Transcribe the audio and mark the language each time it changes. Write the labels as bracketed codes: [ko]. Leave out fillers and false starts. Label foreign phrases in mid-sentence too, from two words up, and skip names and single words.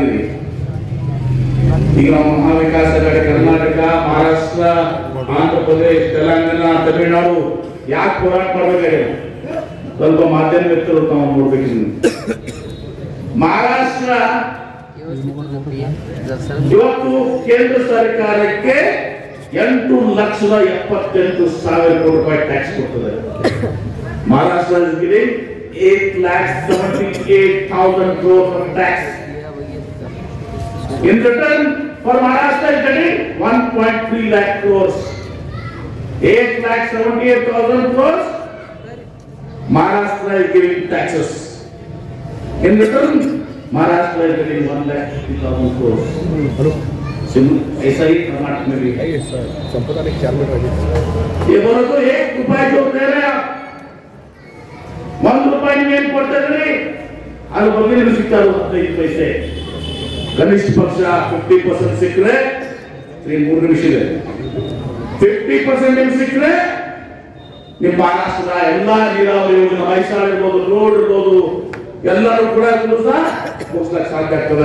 [kn] ಈಗ ನಾವು ಮಹಾವಿಕಾಸ ಅಘಾಡಿ ಕರ್ನಾಟಕ ಮಹಾರಾಷ್ಟ್ರ ಆಂಧ್ರ ಪ್ರದೇಶ ತೆಲಂಗಾಣ ತಮಿಳುನಾಡು ಯಾಕೆ ಹೋರಾಟ ಮಾಡಬೇಕಾಗಿದೆ ಸ್ವಲ್ಪ ಮಾಧ್ಯಮ ವ್ಯಕ್ತರು ತಾವು ನೋಡ್ಬೇಕು ಮಹಾರಾಷ್ಟ್ರ ಇವತ್ತು ಕೇಂದ್ರ ಸರ್ಕಾರಕ್ಕೆ 8,78,000 ಕೋಟಿ ರೂಪಾಯಿ ಟ್ಯಾಕ್ಸ್ ಕೊಡ್ತದೆ ಮಹಾರಾಷ್ಟ್ರ [en] is giving 8,78,000 crores of tax. In return, for Maharashtra is getting 1.3 lakh crores. 8,78,000 crores. Maharashtra is giving taxes. In return, Maharashtra is getting 1,50,000 crores. [hi] ऐसा ही कर्नाटक में भी है। ये बोलो तो 1 रुपया जो दे रहे आप [kn] 1 ರೂಪಾಯಿ ಏನು ಕೊಡ್ತಿದ್ರಿ ಅದು ಬಗ್ಗೆ ಸಿಗ್ತಾ 15 ಪೈಸೆ ಕನಿಷ್ಠ ಪಕ್ಷ 50% ಸಿಕ್ಕರೆ 3 ನಿಮಿಷ ಇದೆ 50% ನಿಮ್ಗೆ ಸಿಕ್ಕರೆ ನಿಮ್ಮ ಮಹಾರಾಷ್ಟ್ರದ ಎಲ್ಲಾ ನೀರಾವರಿ ಯೋಜನೆ ಮೈಸಾಳ ಇರ್ಬೋದು, ರೋಡ್ ಇರ್ಬೋದು, ಎಲ್ಲರೂ ಕೂಡ ಮುಗಿಸ್ಲಕ್ಕೆ ಸಾಧ್ಯ ಆಗ್ತದೆ.